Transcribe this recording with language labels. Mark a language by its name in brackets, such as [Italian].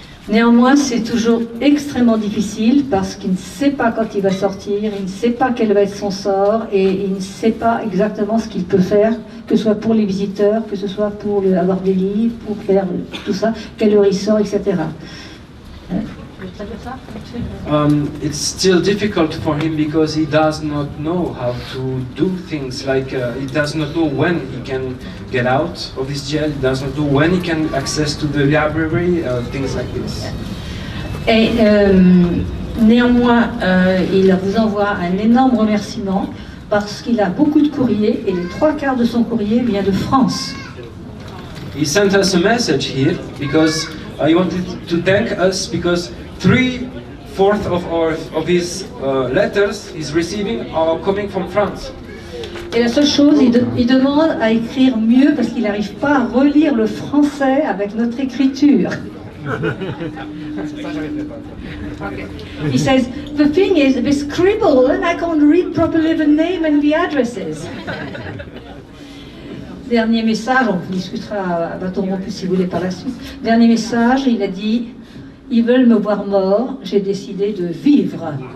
[French] Néanmoins, c'est toujours extrêmement difficile parce qu'il ne sait pas quand il va sortir, il ne sait pas quel va être son sort et il ne sait pas exactement ce qu'il peut faire, que ce soit pour les visiteurs, que ce soit pour avoir des livres, pour faire tout ça, quelle heure il sort, etc. [English] It's still difficult for him because he does not know how to do things, like he does not know when he can get out of his jail, he does not know when he can access to the library, things like this. [French] Et néanmoins, il vous envoie un énorme remerciement parce qu'il a beaucoup de courriers et les 3/4 de son courrier vient de France. [English] He sent us a message here because he wanted to thank us because 3/4 of his letters he's receiving are coming from France. [French] Et la seule chose, il demande à écrire mieux parce qu'il n'arrive pas à relire le français avec notre écriture. [English] He says, the thing is, they scribble and I can't read properly the name and the addresses. [French] Dernier message, on discutera à bâton rompu si vous voulez par la suite. Dernier message, il a dit, ils veulent me voir mort, j'ai décidé de vivre.